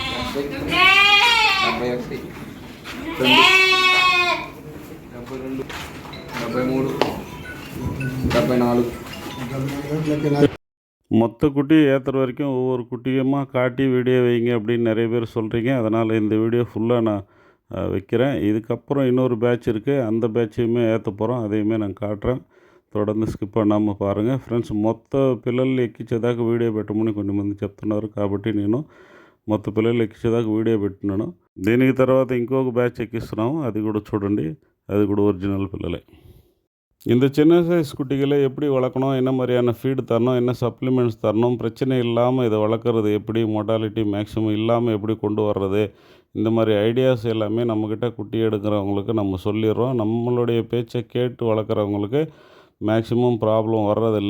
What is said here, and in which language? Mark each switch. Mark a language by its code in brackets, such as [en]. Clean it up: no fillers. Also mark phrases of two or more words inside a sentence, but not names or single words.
[ta] 73 மொத்த குட்டி ஏற்றுற வரைக்கும் ஒவ்வொரு குட்டியமாக காட்டி வீடியோ வைங்க அப்படின்னு நிறைய பேர் சொல்கிறீங்க. அதனால் இந்த வீடியோ ஃபுல்லாக நான் வைக்கிறேன். இதுக்கப்புறம் இன்னொரு பேட்ச் இருக்குது. அந்த பேட்சையுமே ஏற்ற போகிறோம். அதையுமே நான் కాట్రேன். தொடர்ந்து ஸ்கிப் பண்ணாமல் பாருங்க [te] ఫ్రెండ్స్. మొత్త పిల్లల్ని ఎక్కించేదాకా వీడియో పెట్టమని కొంతమంది చెప్తున్నారు. కాబట్టి నేను మొత్త పిల్లలు ఎక్కించేదాకా వీడియో పెట్టినాను. దీనికి తర్వాత ఇంకొక బ్యాచ్ ఎక్కిస్తున్నాము. అది కూడా చూడండి. అది కూడా ఒరిజినల్ పిల్లలే. [ta] இந்த சின்ன சைஸ் குட்டிகளை எப்படி வளர்க்கணும், என்ன மாதிரியான ஃபீடு தரணும், என்ன சப்ளிமெண்ட்ஸ் தரணும், பிரச்சனை இல்லாமல் இதை வளர்க்குறது எப்படி, [en] mortality maximum [ta] இல்லாமல் எப்படி கொண்டு வர்றது, இந்த மாதிரி ஐடியாஸ் எல்லாமே நம்மக்கிட்ட குட்டி எடுக்கிறவங்களுக்கு நம்ம சொல்லிடுறோம். நம்மளுடைய பேச்சை கேட்டு வளர்க்குறவங்களுக்கு [en] maximum problem [ta] வர்றதில்லை.